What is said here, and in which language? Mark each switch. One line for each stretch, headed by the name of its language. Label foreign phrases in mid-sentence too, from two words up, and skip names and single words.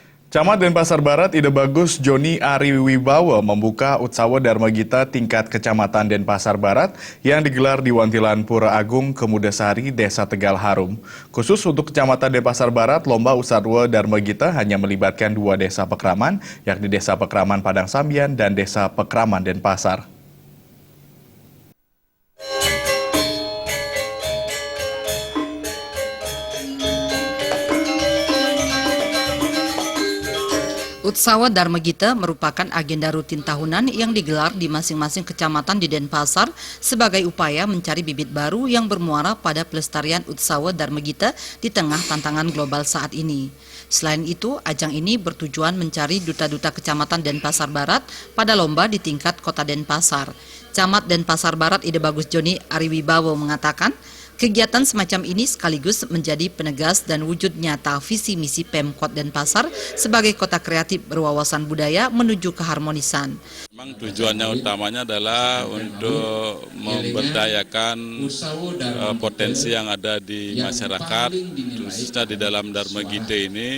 Indonesian: Camat Denpasar Barat Ide Bagus Joni Ari Wibawa membuka Utsawa Dharma Gita tingkat Kecamatan Denpasar Barat yang digelar di Wantilan Pura Agung, Kemudasari, Desa Tegal Harum. Khusus untuk Kecamatan Denpasar Barat, lomba Utsawa Dharma Gita hanya melibatkan 2 desa Pekraman, yakni Desa Pekraman Padang Sambian dan Desa Pekraman Denpasar. Utsawa Dharma Gita merupakan agenda rutin tahunan yang digelar di masing-masing kecamatan di Denpasar sebagai upaya mencari bibit baru yang bermuara pada pelestarian Utsawa Dharma Gita di tengah tantangan global saat ini. Selain itu, ajang ini bertujuan mencari duta-duta kecamatan Denpasar Barat pada lomba di tingkat kota Denpasar. Camat Denpasar Barat Ide Bagus Joni Ari Wibawa mengatakan, kegiatan semacam ini sekaligus menjadi penegas dan wujud nyata visi misi Pemkot Denpasar sebagai kota kreatif berwawasan budaya menuju keharmonisan. Memang tujuannya utamanya adalah untuk memberdayakan potensi yang ada di masyarakat, khususnya di dalam Dharma Gita ini.